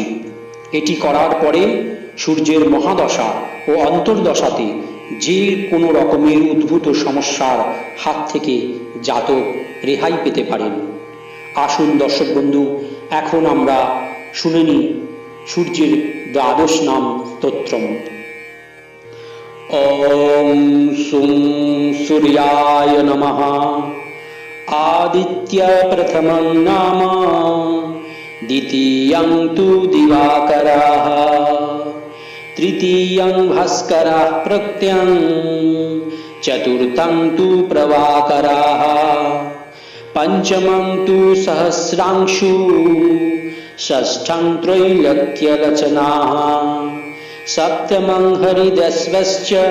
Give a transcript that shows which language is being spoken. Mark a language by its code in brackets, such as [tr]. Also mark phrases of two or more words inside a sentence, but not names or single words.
[bn] এটি করার পরে সূর্যের মহাদশা ও অন্তর্দশাতে যে কোনো রকমের উদ্ভূত সমস্যার হাত থেকে জাতক রেহাই পেতে পারেন। আসুন দর্শক বন্ধু, এখন আমরা শুনে নিই সূর্যের দ্বাদশ নাম স্তোত্রম। [sa] ওম সুং সূর্যায় নমঃ। आदित्य प्रथमं नाम द्वितीयं तु दिवाकरः तृतीयं भास्करः प्रत्यं चतुर्थं तु प्रभाकरः पंचमं तु सहस्रांशु षष्ठं त्रैलोक्यलोचनः सप्तमं हरिदस्वश्च